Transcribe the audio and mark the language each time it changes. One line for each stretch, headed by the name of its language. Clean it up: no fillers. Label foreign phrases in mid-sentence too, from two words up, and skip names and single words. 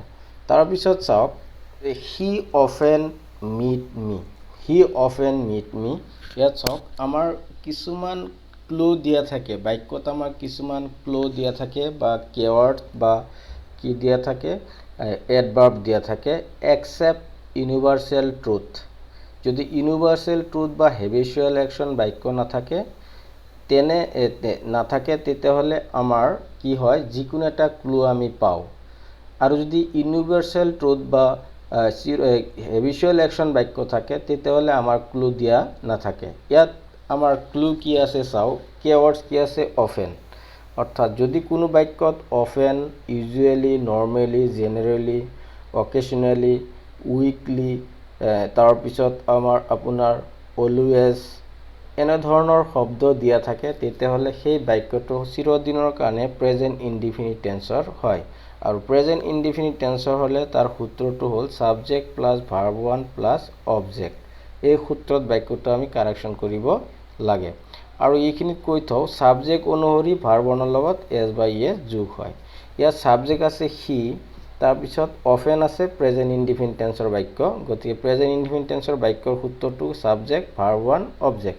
Assamese: তাৰ পিছত চাওক
English: he often meet me
Assamese: ইয়াত চাওক আমাৰ কিছুমান ক্লু দিয়া থাকে বাক্যত আমাৰ কিছুমান ক্লু দিয়া থাকে বা কেওয়ার্ড বা কি দিয়া থাকে এডভার্ব দিয়া থাকে
English: except universal truth
Assamese: যদি
English: universal truth
Assamese: বা
English: habitual action
Assamese: বাক্য নাথাকে তেতিয়াহলে আমাৰ কি হয় যিকোনো এটা ক্লু আমি পাও আৰু যদি
English: universal truth
Assamese: বা
English: habitual action
Assamese: বাক্য থাকে তেতিয়াহলে আমাৰ ক্লু দিয়া নাথাকে। ইয়াত আমাৰ ক্লু কি আছে চাও কেওয়ার্ডস কি আছে অফেন অৰ্থাৎ যদি কোনো বাক্যত
English: often usually normally generally occasionally weekly
Assamese: তাৰ পিছত আমাৰ আপোনাৰ অলৱেজ এনে ধৰণৰ শব্দ দিয়া থাকে তেতিয়াহলে সেই বাক্যটো চিৰদিনৰ কাৰণে
English: present indefinite tense
Assamese: হয়। আৰু
English: present indefinite tense
Assamese: হলে তাৰ সূত্ৰটো হ'ল
English: subject plus verb 1 plus object
Assamese: এই সূত্ৰত বাক্যটো আমি কাৰেকশন কৰিব লাগে। আৰু এইখিনিত কৈ থওঁ সাবজেক্ট অনুসৰি ভার্ব 1 ৰ লগত
English: s by s
Assamese: যোগ হয়। ইয়াত সাবজেক্ট আছে হি তাৰ পিছত অফেন আছে
English: present indefinite tense
Assamese: বাক্য গতিকে
English: present indefinite tense
Assamese: বাক্যৰ সূত্ৰটো
English: subject verb 1 object.